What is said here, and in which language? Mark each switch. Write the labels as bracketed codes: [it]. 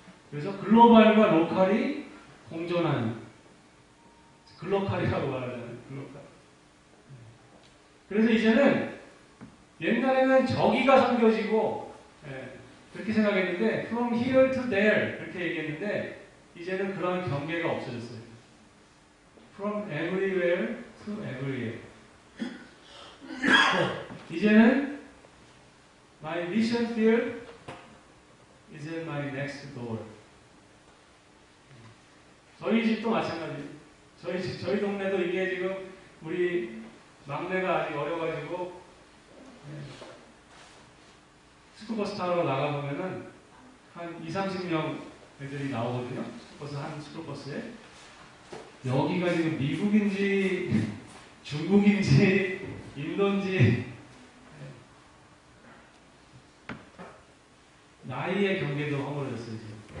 [ko] 그래서 글로벌과 로컬이 공존하는, 글로컬이라고 말하잖아요. 글로컬. 그래서 이제는 옛날에는 저기가 선교지고, 그렇게 생각했는데 [en] from here to there [ko] 이렇게 얘기했는데 이제는 그런 경계가 없어졌어요. [en] from everywhere to everywhere. [ko] 이제는 [en] my mission mission field is in my next door. [ko] 저희 집도 마찬가지. 저희 동네도 이게 지금 우리 막내가 아직 어려가지고 스쿨버스 타러 나가보면은 한 20-30명 애들이 나오거든요. 한 스쿨버스에. 여기가 지금 미국인지 중국인지 인도인지 나이의 경계도 허물어졌어요. 지금.